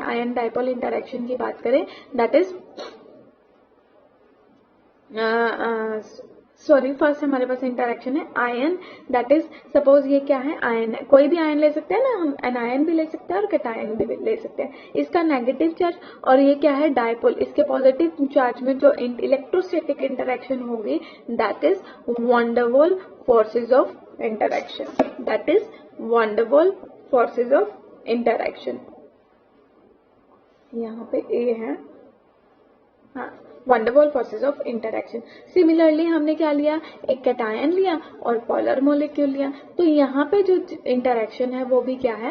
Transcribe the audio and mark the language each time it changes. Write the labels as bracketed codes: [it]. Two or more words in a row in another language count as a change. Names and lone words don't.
[en] ion dipole interaction [hi] की बात करें, [en] that is first [hi] हमारे पास इंटरैक्शन है आयन, [en] that is suppose [hi] ये क्या है? आयन है. कोई भी आयन ले सकते हैं ना हम, एनायन भी ले सकते हैं और कैटायन भी ले सकते हैं. इसका [en] negative charge, [hi] और ये क्या है? डाइपोल. इसके [en] positive charge [hi] में जो [en] electrostatic interaction [hi] होगी, [en] that is van der Waals forces of interaction. that is van der Waals forces of interaction. [hi] यहाँ पे ए है, हाँ, [en] van der Waals forces of interaction. [hi] सिमिलरली हमने क्या लिया? एक कैटायन लिया और [en] polar molecule [hi] लिया. तो यहाँ पे जो इंटरैक्शन है वो भी क्या है?